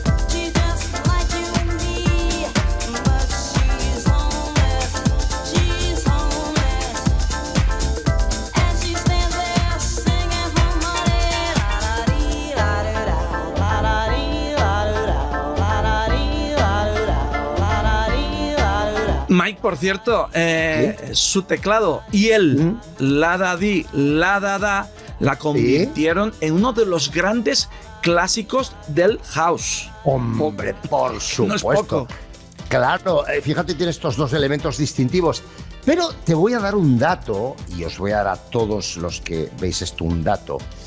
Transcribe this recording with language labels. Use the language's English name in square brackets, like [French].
[English] She's just like you and me, but she's homeless. She's homeless, and she stands there singing her money. La da dee la da da, la da dee la da da, la da dee la da da, la da dee la da da. [Spanish] Mike, por cierto, su teclado y el la da di, la da da, la convirtieron en uno de los grandes clásicos del house. Hombre, por No es supuesto. poco. Claro, fíjate, tiene estos dos elementos distintivos. Pero te voy a dar un dato, y os voy a dar a todos los que veis esto un dato.